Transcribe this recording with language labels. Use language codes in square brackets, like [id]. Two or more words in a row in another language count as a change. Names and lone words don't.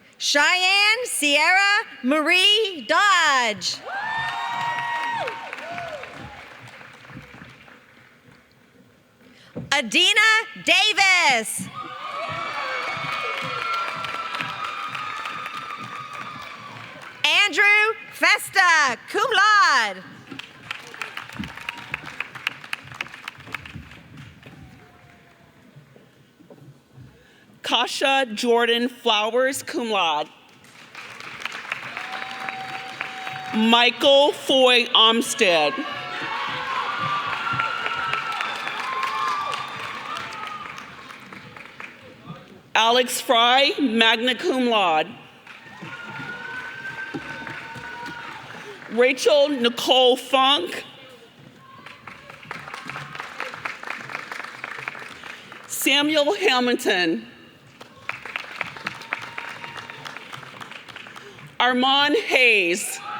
[en] Cheyenne Sierra Marie Dodge. Adina Davis. Andrew Festa, [la] cum laude. [en] Kasha Jordan Flowers, [la] cum laude. [en] Michael Foy Armstead. Alex Fry, [la] magna cum laude. [en] Rachel Nicole Funk. Samuel Hamilton. Armand Hayes.